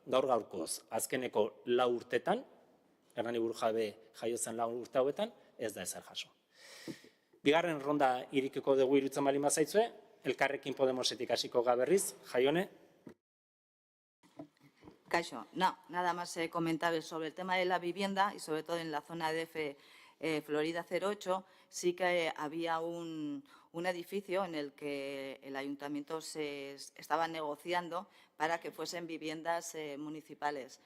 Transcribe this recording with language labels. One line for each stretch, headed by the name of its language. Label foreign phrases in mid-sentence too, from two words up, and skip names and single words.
Basque: Gaur-gaurkoz, azkeneko 4 urtetan, Hernani Burujabe jaio zen 4 urte hauetan, ez da ezer jaso. Bigarren ronda irikiko dugu iruditzen baldin bazaitzue, Elkarrekin Podemosetik hasiko ga berriz, Jaione. Kaixo,
Spanish: nada más comentar sobre el tema de la vivienda y sobre todo en la zona de Florida 08, sí que había un edificio en el que el ayuntamiento se estaba negociando para que fuesen viviendas municipales.